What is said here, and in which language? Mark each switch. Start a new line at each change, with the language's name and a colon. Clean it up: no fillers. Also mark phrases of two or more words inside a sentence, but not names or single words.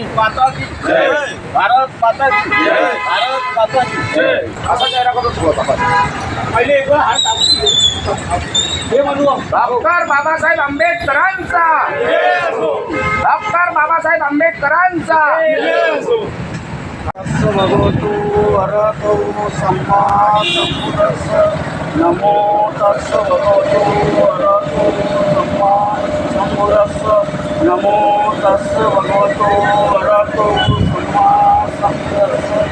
Hindi: माता की जय, भारत माता की जय, भारत माता की जय.
Marathi: असा चेहरा करून बोलतो आपण. पहिले एक वेळ हात हे म्हणू, डॉक्टर बाबासाहेब आंबेडकरांचा, डॉक्टर बाबासाहेब आंबेडकरांचा.
Pali: भगवतो वरतो सम्मा सम्बुद्धस्स, नमो तस्स भगवतो वरतो सम्मा सम्बुद्धस्स, नमो तस्स भगवतो वरतो सम्मा सम्बुद्धस्स.